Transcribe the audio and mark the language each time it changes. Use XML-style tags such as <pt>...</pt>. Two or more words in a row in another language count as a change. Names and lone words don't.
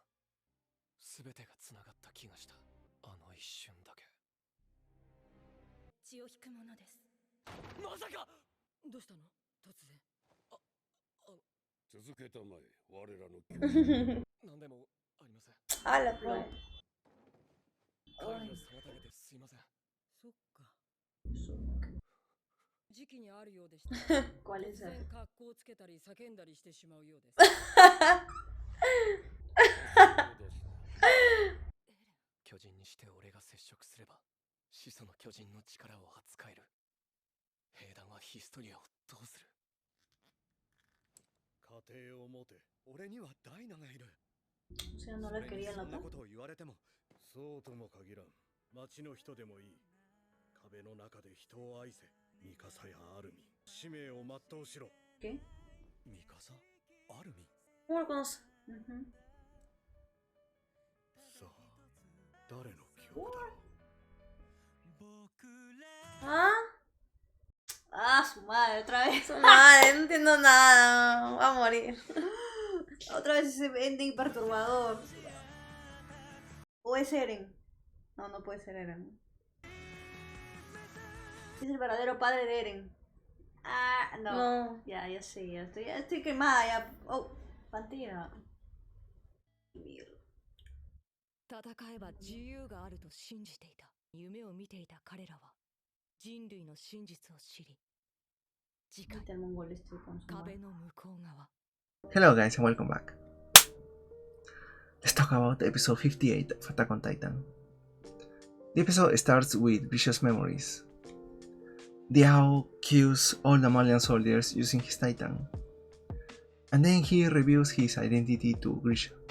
<ja>すべてがつながった気がした。あの一瞬だけ。血を引くものです。まさか。どうしたの？突然。続けたまえ、我らの巨何でもありません。</ja> <es>Ah, la prueba.</es> <ja>会議を妨げてすいません。そっか。時期にあるようでした。</ja> <es>¿Cuál</es> <ja>突</ja> <es>es</es> <ja>然</ja> <es>esa?</es> <ja>格好をつけたり叫んだりしてしまうようです。巨人にして俺が接触すれば、始祖の巨人の力を扱える。兵団はヒストリアをどうする？家庭を持て。俺にはダイナがいる。</ja> <es>O sea, no la quería</es> <ja>そんな</ja> <es>notar.</es> <ja>ことを言われても。そうとも限らん。町の人でもいい。壁の中で人を愛せ。ミカサやアルミ。使命を全うしろ。</ja> <es>¿Qué?</es> <ja>ミカサ？アルミ？</ja> <es>¿Cómo lo conoce? Ujú.</es> <ja>さあ、誰の記憶だろう。</ja> <es>¿Ah? Ah, su madre, otra vez. Su madre, no entiendo nada. Va a morir. Otra vez ese ending perturbador. ¿O es Eren? No, no puede ser Eren. Es el verdadero padre de Eren. Ah, no. No. Ya sé, ya estoy quemada, ya. Oh, Pantera. Ymir.</es> <ja>戦えば自由があると信じていた。夢を見ていた彼らは人類の真実を知り、次回</ja> <es>Viste el mongol este con su</es> <ja>壁</ja> <es>barba.</es> <ja>の向こう側。</ja> <en>Hello guys and welcome back. Let's talk about episode 58 of Attack on Titan. The episode starts with Grisha's memories. Diao kills all the Malian soldiers using his Titan, and then he reveals his identity to Grisha.</en>